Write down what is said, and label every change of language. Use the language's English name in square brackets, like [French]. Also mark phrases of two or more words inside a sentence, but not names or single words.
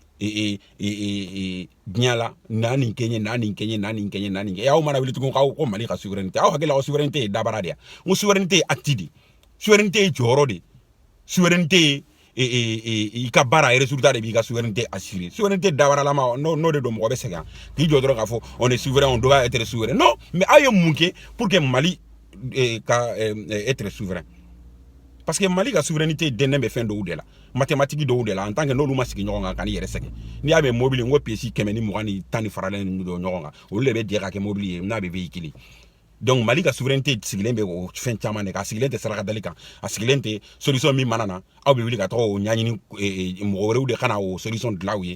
[Bambara] diɲɛ la n'a nin kɛ n ye aw mana wuli tugun k'aw ko Mali ka souveraineté aw hakili la ko souveraineté ye dabara de ye n ko souveraineté ye [French] acte de souveraineté [Bambara] ye jɔyɔrɔ de souveraineté ye i ka baara résultat de b'i ka [French] souveraineté assuré souveraineté [Bambara] dabaralama n'o de don mɔgɔ bɛ sɛgɛn k'i jɔ dɔrɔn k'a fɔ [French] on est souverain on doit être souverain non mais [Bambara] aw ye mun kɛ pour que Mali ka [French] être souverain parce que [Bambara] Mali ka souveraineté dɛnnen bɛ fɛn dɔw de la mathématique dɔw de la [French] en tant que [Bambara] n'olu ma sigi ɲɔgɔn kan ka n'i yɛrɛ sɛgɛn n'i y'a mɛn mobili n ko pièce 120 ni 10 faralen don ɲɔgɔn kan olu de bɛ jɛ ka kɛ mobili ye n'a bɛ [French] véhicule donc [Bambara] Mali ka souveraineté sigilen be o fen caman de ka sigilen tɛ saraka dali kan a sigilen tɛ solution min mana na aw bɛ wuli ka tɔgɔ o ɲaɲini mɔgɔ wɛrɛw de kana o solution dilan u ye